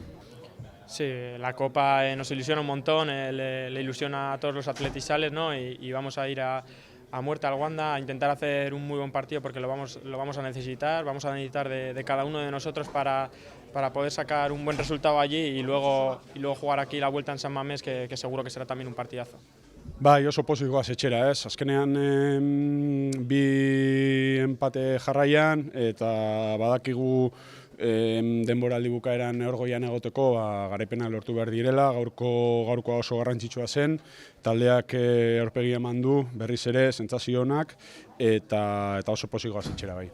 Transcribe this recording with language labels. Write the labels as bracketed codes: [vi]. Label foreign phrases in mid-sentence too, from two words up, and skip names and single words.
[es] Sí, la Copa nos ilusiona un montón, le ilusiona a todos los atletizales, ¿no? Y vamos a ir a muerte al Wanda a intentar hacer un muy buen partido porque lo vamos a necesitar de cada uno de nosotros para poder sacar un buen resultado allí y luego jugar aquí la vuelta en San Mamés, que seguro que será también un partidazo. [eu] Bai, oso pozik goaz etxera, ez? Azkenean bi empate jarraian eta badakigu denboraldi bukaeran neorgoian egoteko garaipena lortu behar direla, gaurkoa oso garrantzitsua zen, taldeak aurpegia eman du berriz ere, sentsazio onak eta oso pozik goaz etxera bai.